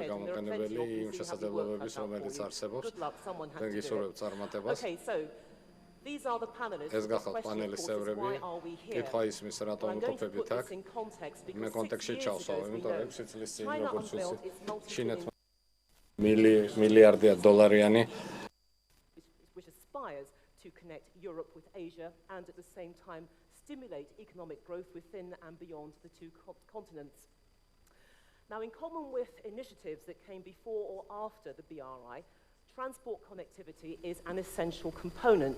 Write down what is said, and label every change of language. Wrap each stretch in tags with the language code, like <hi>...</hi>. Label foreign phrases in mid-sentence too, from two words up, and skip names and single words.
<en>There are plenty of things we have to work out for you. Good luck, someone has to do it. Okay, so these are the panelists.</en> <ka>ეს გახლავთ პანელის წევრები. კითხვა ისმის რატომ ვიმყოფებით აქ. მე კონტექსტში ჩავსვავ, იმიტომ რომ 6 წლის წინ როგორც ვიცით, ჩინეთმა მილიარდია დოლარიანი</ka> <en>which aspires to connect Europe with Asia and at the same time stimulate economic growth within and beyond the two continents. Now, in common with initiatives that came before or after the BRI, transport connectivity is an essential component.</en>